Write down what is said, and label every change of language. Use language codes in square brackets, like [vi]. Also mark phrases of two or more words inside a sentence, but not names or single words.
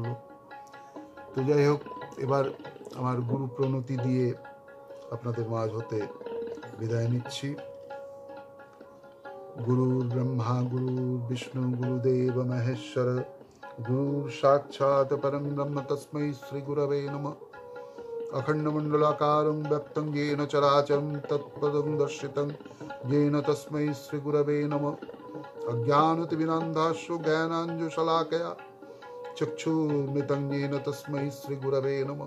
[bn] তো যাই হোক, এবার আমার গুরু প্রণতি দিয়ে আপনাদের মাঝ হতে বিদায় নিচ্ছি। [sa] গুরুর ব্রহ্মা, গুরুর বিষ্ণু, গুরুদেব মহেশ্বর, গুরুর সাক্ষাৎ পরম ব্রহ্ম, তস্मै শ্রী গুরবে নমঃ। अखण्डमण्डलाकारं व्याप्तं येन चराचरं तत्पदं दर्शितं येन तस्मै श्री गुरवे नमः। अज्ञानतिमिरान्धस्य ज्ञानाञ्जनशलाकया चक्षुर्मिलितं येन तस्मै श्रीगुरवे नमः।